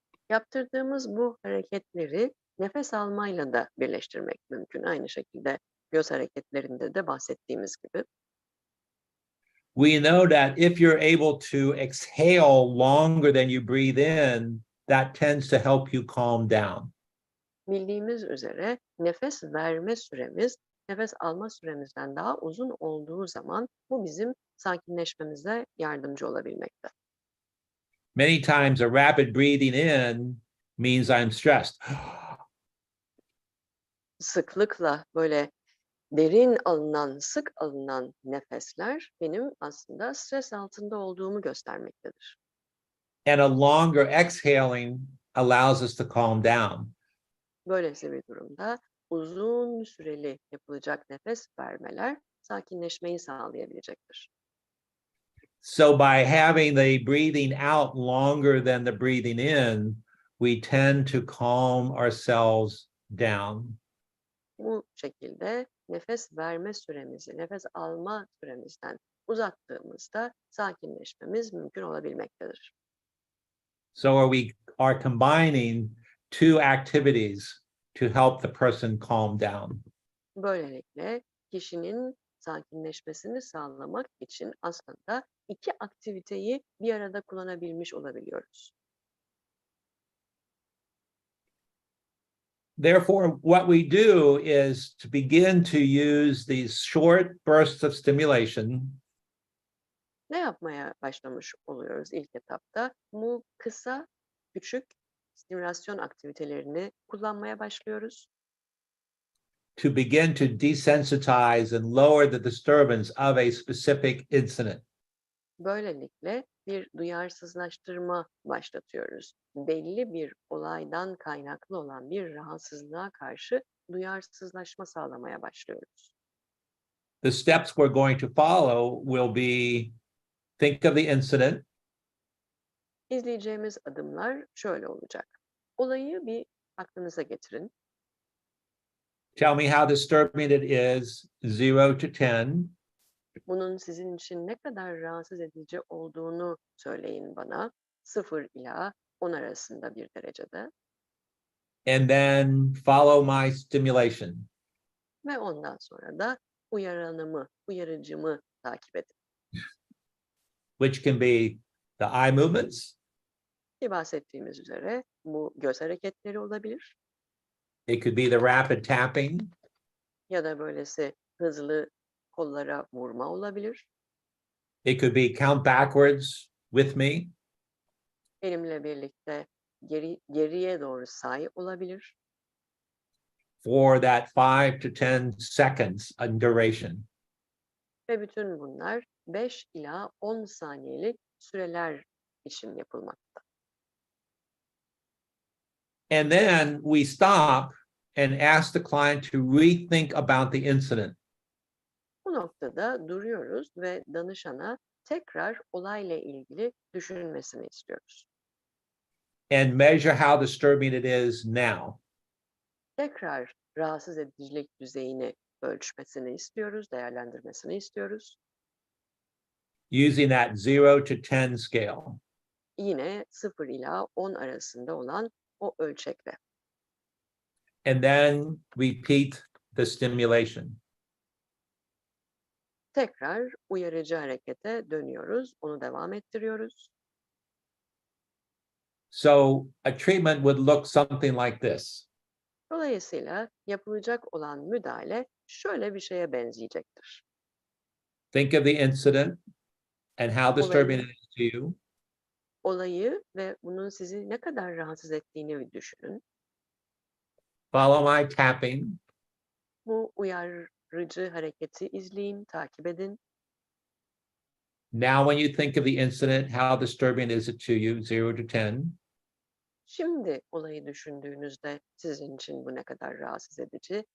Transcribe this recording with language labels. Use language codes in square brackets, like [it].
[tr] Yaptırdığımız bu hareketleri nefes almayla da birleştirmek mümkün. Aynı şekilde göz hareketlerinde de bahsettiğimiz gibi. [en] We know that if you're able to exhale longer than you breathe in, that tends to help you calm down. [tr] Bildiğimiz üzere nefes verme süremiz nefes alma süremizden daha uzun olduğu zaman bu bizim sakinleşmemize yardımcı olabilmekte. [en] Many times a rapid breathing in means I'm stressed. [tr] Sıklıkla böyle derin alınan, sık alınan nefesler benim aslında stres altında olduğumu göstermektedir. [en] And a longer exhaling allows us to calm down. [tr] Böylesi bir durumda uzun süreli yapılacak nefes vermeler sakinleşmeyi sağlayabilecektir. [en] So by having the breathing out longer than the breathing in, we tend to calm ourselves down. [tr] Bu şekilde nefes verme süremizi, nefes alma süremizden uzattığımızda sakinleşmemiz mümkün olabilmektedir. [en] So we are combining two activities to help the person calm down. [tr] Böylelikle kişinin sakinleşmesini sağlamak için aslında iki aktiviteyi bir arada kullanabilmiş olabiliyoruz. [en] Therefore, what we do is to begin to use these short bursts of stimulation [tr] Ne yapmaya başlamış oluyoruz ilk etapta? Bu kısa, küçük stimülasyon aktivitelerini kullanmaya başlıyoruz. [en] to begin to desensitize and lower the disturbance of a specific incident. [tr] Böylelikle bir duyarsızlaştırma başlatıyoruz. Belli bir olaydan kaynaklı olan bir rahatsızlığa karşı duyarsızlaşma sağlamaya başlıyoruz. [en] The steps we're going to follow will be think of the incident, [tr] İzleyeceğimiz adımlar şöyle olacak. Olayı bir aklınıza getirin. [en] tell me how disturbing it is, 0 to 10, [tr] Bunun sizin için ne kadar rahatsız edici olduğunu söyleyin bana. 0 ila 10 arasında bir derecede. [en] and then follow my stimulation. [tr] Ve ondan sonra da uyarıcımı takip edin. [en] Which can be the eye movements, [tr] Ki bahsettiğimiz üzere bu göz hareketleri olabilir [en] it could be the rapid tapping, [tr] ya da böylesi hızlı kollara vurma olabilir. [en] it could be count backwards with me, [tr] Benimle birlikte geriye doğru say olabilir. [en] for that 5 to 10 seconds in duration. [tr] Ve bütün bunlar 5 ila 10 saniyelik süreler için yapılmakta. [en] And then we stop and ask the client to rethink about the incident. [tr] Bu noktada duruyoruz ve danışana tekrar olayla ilgili düşünmesini istiyoruz. [en] And measure how disturbing it is now. [tr] Tekrar rahatsız edicilik düzeyini ölçmesini istiyoruz, değerlendirmesini istiyoruz. [en] Using that 0 to 10 scale. [tr] Yine 0 ila 10 arasında olan o ölçekle. [en] And then repeat the stimulation. [tr] Tekrar uyarıcı harekete dönüyoruz, onu devam ettiriyoruz. [en] So a treatment would look something like this. [tr] Dolayısıyla yapılacak olan müdahale şöyle bir şeye benzeyecektir. [en] Think of the incident and how disturbing it is to you. [tr] olayı ve bunun sizi ne kadar rahatsız ettiğini düşünün. [en] Follow my tapping. [tr] Bu uyarıcı hareketi izleyin, takip edin. [en] Now, when you think of the incident, how disturbing is it to you? 0 to 10. [tr] Şimdi olayı düşündüğünüzde sizin için bu ne kadar rahatsız edici?